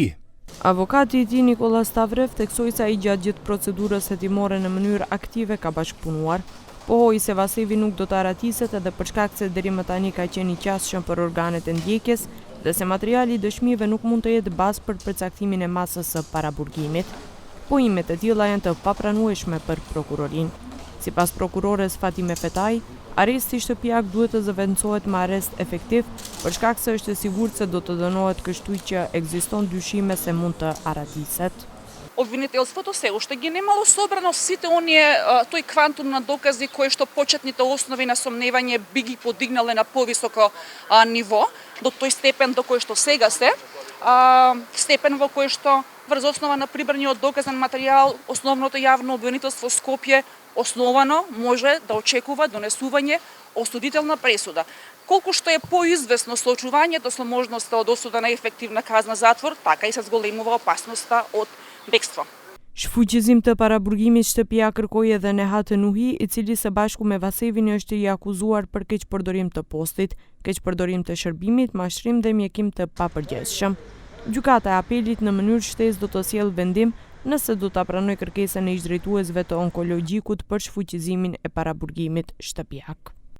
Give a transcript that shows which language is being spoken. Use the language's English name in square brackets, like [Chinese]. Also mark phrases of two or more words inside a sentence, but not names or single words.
[Albanian] Avokati i tij Nikola Stavrev theksoi se ai gjatë gjithë procedurës hetimore në mënyrë aktive ka bashkëpunuar, pohoi se Vasevi nuk do të aratiset edhe për shkak se deri më tani ka qenë i qasshëm për organet e ndjekjes dhe se materiali i dëshmive nuk mund të jetë bazë për përcaktimin e masës së paraburgimit. Pohimet e tilla janë të papranueshme për prokurorinë. Sipas prokurores Fatime Fetaj, arresti shtëpiak duhet të zëvendësohet me arrest efektiv për shkak se është e sigurt se do të dënohet, kështu që ekziston dyshime se mund të aratiset. [Macedonian] Обвинителството все още ги немало собрано сите оние тој квантум на докази кои што почетните основи на сомневање би ги подигнале на повисоко ниво, до тој степен до кој што сега се, степен во кој што врз основа на прибраниот доказен материјал основното јавно обвинителство Скопје основано може да очекува донесување осудителна пресуда. Колку што е поизвестно соочувањето со можноста од осуда на ефективна казна затвор, така и се зголемува опасноста од бегство. [Albanian] Shfuqizim të paraburgimit shtëpia kërkoi edhe Nehat Nuhi, i cili së bashku me Vasevin është i akuzuar për keqpërdorim të postit, keqpërdorim të shërbimit, mashtrim dhe mjekim të papërgjegjshëm. Gjykata e apelit në mënyrë shtesë do të sjellë vendim nëse do ta pranojë kërkesën e ish drejtuesve të onkologjikut për shfuqizimin e paraburgimit shtëpiak.